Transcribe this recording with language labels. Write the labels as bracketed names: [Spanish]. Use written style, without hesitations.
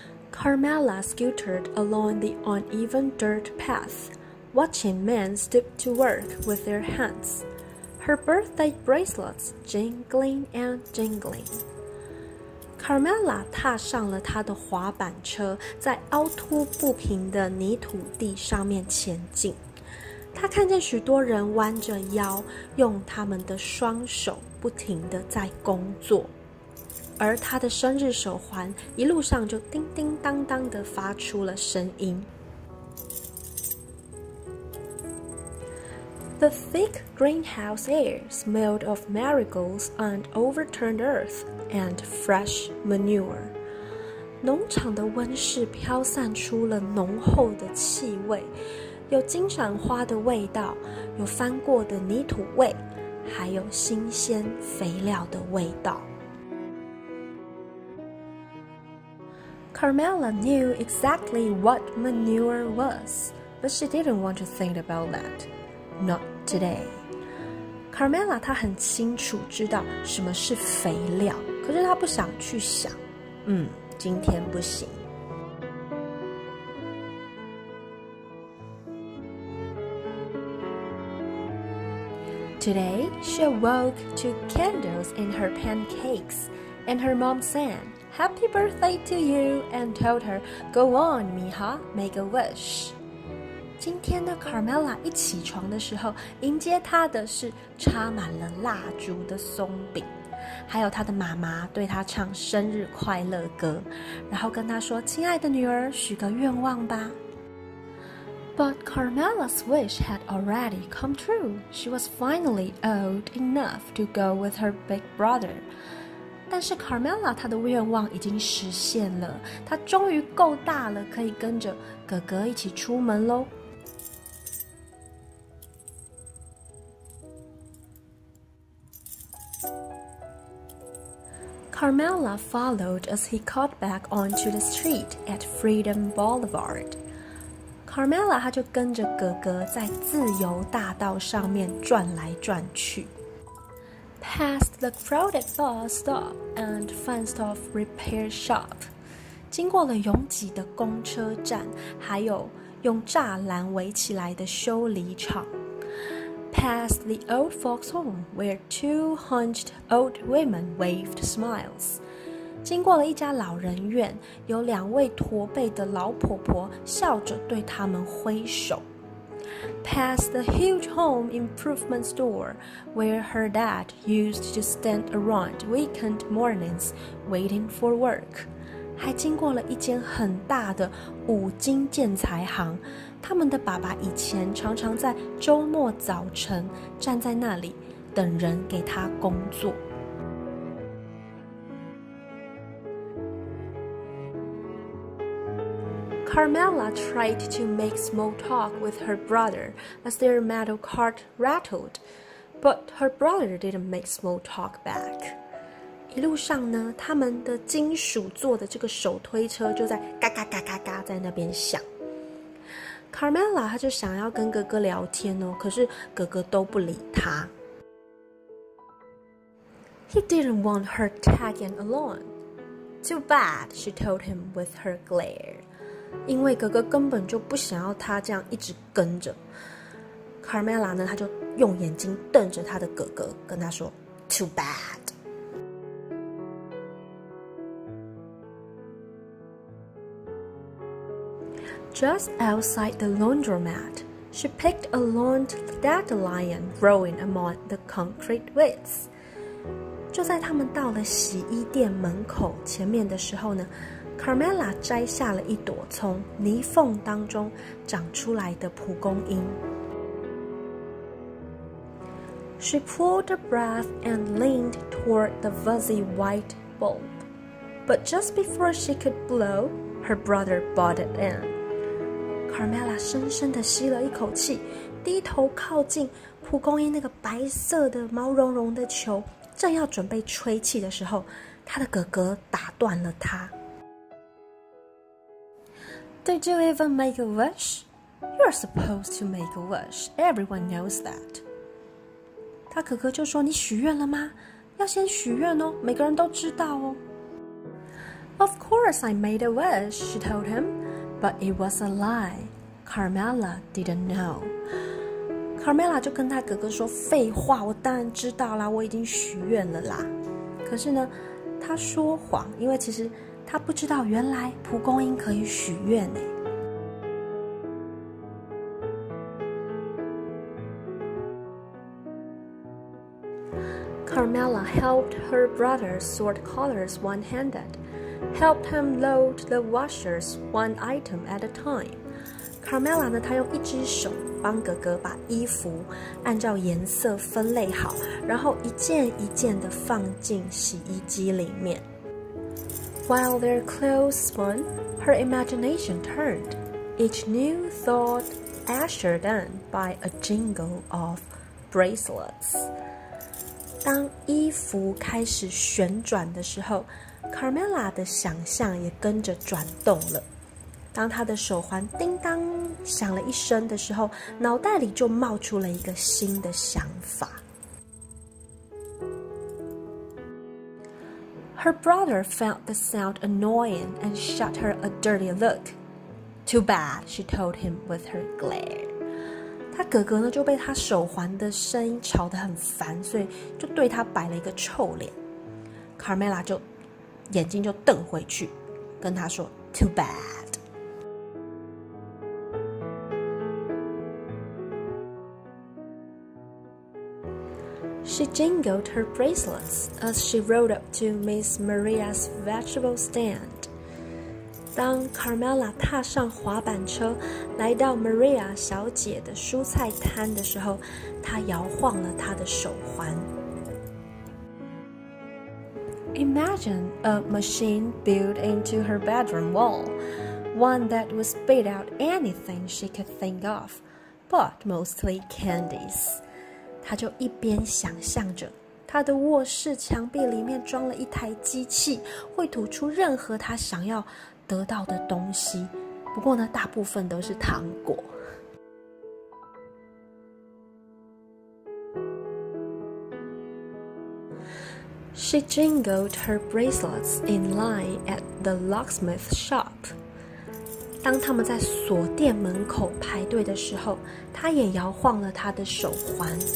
[English] Carmela scooted along the uneven dirt path, watching men stoop to work with their hands, her birthday bracelets jingling and jingling. [Chinese] Carmela 踏上了她的滑板车，在凹凸不平的泥土地上面前进。她看见许多人弯着腰，用他们的双手不停地在工作。而他的生日手环一路上就叮叮当当地发出了声音。 [English] The thick greenhouse air smelled of marigolds and overturned earth and fresh manure. [Chinese] 农场的温室飘散出了浓厚的气味，有金闪花的味道，有翻过的泥土味，还有新鲜肥料的味道。 [English] Carmela knew exactly what manure was, but she didn't want to think about that. Not today. [Chinese] Carmela 她很清楚知道什么是肥料，可是她不想去想。今天不行。 [English] Today, she awoke to candles in her pancakes, and her mom sang,Happy birthday to you, and told her, Go on, Mija, make a wish. [Chinese] 今天的 Carmela 一起床的时候，迎接她的是插满了蜡烛的松饼，还有她的妈妈对她唱生日快乐歌，然后跟她说，亲爱的女儿，许个愿望吧。 [English] But Carmela's wish had already come true. She was finally old enough to go with her big brother. [Chinese] 但是 Carmela 她的愿望已经实现了，她终于够大了，可以跟着哥哥一起出门咯。 [English] Carmela followed as he caught back onto the street at Freedom Boulevard. [Chinese] Carmela 她就跟着哥哥在自由大道上面转来转去。 [English] Past the crowded bus stop and fenced-off repair shop， [Chinese] 经过了拥挤的公车站，还有用栅栏围起来的修理厂。 [English] Past the old folks' home, where two hunched old women waved smiles， [Chinese] 经过了一家老人院，有2位驼背的老婆婆笑着对他们挥手。 [English] Past the huge home improvement store, where her dad used to stand around weekend mornings waiting for work. [Chinese] 还经过了一间很大的5金建材行。他们的爸爸以前常常在周末早晨站在那里等人给他工作。 [English] Carmela tried to make small talk with her brother as their metal cart rattled, but her brother didn't make small talk back. [Chinese] 一路上呢，他们的金属做的这个手推车就在嘎嘎嘎嘎嘎在那边响。 Carmela 她就想要跟哥哥聊天哦，可是哥哥都不理她。 [English] He didn't want her tagging along. Too bad, she told him with her glare. [Chinese] 因为哥哥根本就不想要她这样一直跟着。 Carmela 呢，她就用眼睛瞪着她的哥哥，跟他说 [English] Too bad. Just outside the laundromat, she picked a lawn dandelion growing among the concrete weeds. [Chinese] 就在他们到了洗衣店门口前面的时候呢，Carmela 摘下了一朵从泥缝当中长出来的蒲公英。 [English] She pulled a breath and leaned toward the fuzzy white bulb. But just before she could blow, her brother butted in. [Chinese] Carmela 深深地吸了一口气，低头靠近蒲公英那个白色的毛茸茸的球，正要准备吹气的时候，她的哥哥打断了她。 [English] Did you even make a wish? You're supposed to make a wish. Everyone knows that. [Chinese] 他哥哥就说：“你许愿了吗？要先许愿哦，每个人都知道哦。” [English] Of course I made a wish, she told him.But it was a lie. Carmela didn't know. [Chinese] Carmela 就跟他哥哥说：“废话，我当然知道啦，我已经许愿了啦。” 可是呢，他说谎，因为其实他不知道原来蒲公英可以许愿呢。 [English] Carmela helped her brother sort colors one-handed.Helped him load the washers one item at a time. [Chinese] Carmela 呢，她用一只手帮哥哥把衣服按照颜色分类好，然后一件一件的放进洗衣机里面。 [English] While their clothes spun, her imagination turned. Each new thought ushered in by a jingle of bracelets. [Chinese] 当衣服开始旋转的时候，Carmela 的想象也跟着转动了。当她的手环叮当响了一声的时候，脑袋里就冒出了一个新的想法。 [English] Her brother found the sound annoying and shot her a dirty look. Too bad, she told him with her glare. [Chinese] 他哥哥呢就被他手环的声音吵得很烦，所以就对他摆了一个臭脸。 Carmela 就眼睛就瞪回去，跟他说 [English] Too bad. She jingled her bracelets as she rode up to Miss Maria's vegetable stand. [Chinese] 当 Carmela 踏上滑板车来到 Maria 小姐的蔬菜摊的时候，她摇晃了她的手环。 [English] Imagine a machine built into her bedroom wall, one that would spit out anything she could think of, but mostly candies. [Chinese] 她就一边想象着她的卧室墙壁里面装了一台机器，会吐出任何她想要得到的东西，不过呢，大部分都是糖果。 [English] She jingled her bracelets in line at the locksmith shop. [Chinese] 当他们在锁店门口排队的时候，她也摇晃了她的手环。